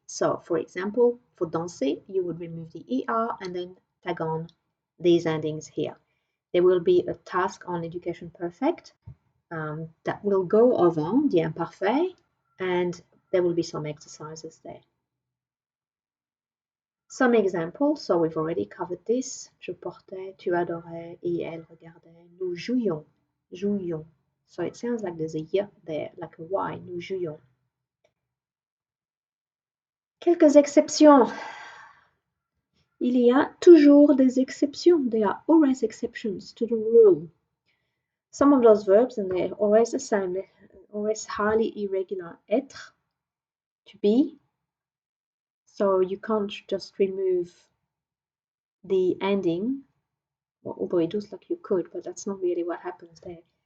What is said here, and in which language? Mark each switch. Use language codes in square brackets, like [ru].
[en] So, for example, for danser, you would remove the ER and then tag on these endings here. There will be a task on education perfect that will go over the imparfait, and there will be some exercises there. Some examples, so we've already covered this. [fr] Je portais, tu adorais, il, elle regardait. Nous jouions, jouions. [en] So it sounds like there's a y there, like a y. [fr] Nous jouions. Quelques exceptions. Il y a toujours des exceptions. [en] There are always exceptions to the rule. Some of those verbs, and they're always the same, they're always highly irregular. Être, to be. So you can't just remove the ending, although it looks like you could, but that's not really what happens there.